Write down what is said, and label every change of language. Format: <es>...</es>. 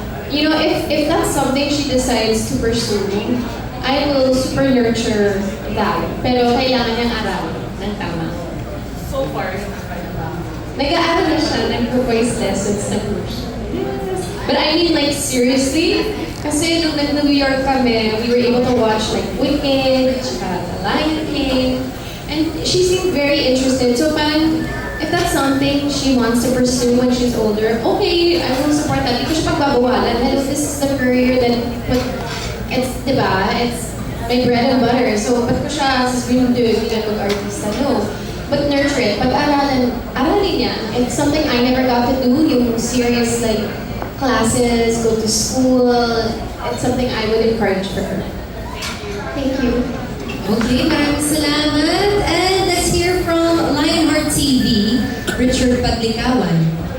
<en>You know, if that's something she decides to pursue, I will super nurture that.</en> <tl>Pero kailangan niyang aralin ng tama.</tl> <en>So far,</en> <tl>Nag-aaral na siya, nag-voice lessons na po siya.</tl> <en>But I mean, like, seriously?</en> <tl>Kasi nung nag-New York kami,</tl> <en>we were able to watch, like, Wicked, tsaka The Lion King, and she seemed very interested. So parang, if that's something she wants to pursue when she's older, okay, I will support that.</en> <tl>Hindi ko siya pagbabawalan.</tl> <en>Dahil this is the career that, it's, di ba, it's my bread and butter.</en> <tl>So, ba't ko siya sasabihin, hindi ka mag-artista?</tl> <en>No. But nurture it.</en> <tl>Pag-aralin niya.</tl> <en>It's something I never got to do, yung serious, like, classes, go to school. It's something I would encourage for her. Thank you. Okay,</en> <tl>maraming salamat.</tl> <en>And let's hear from Lionheart TV, Richard Paglikawan.</en>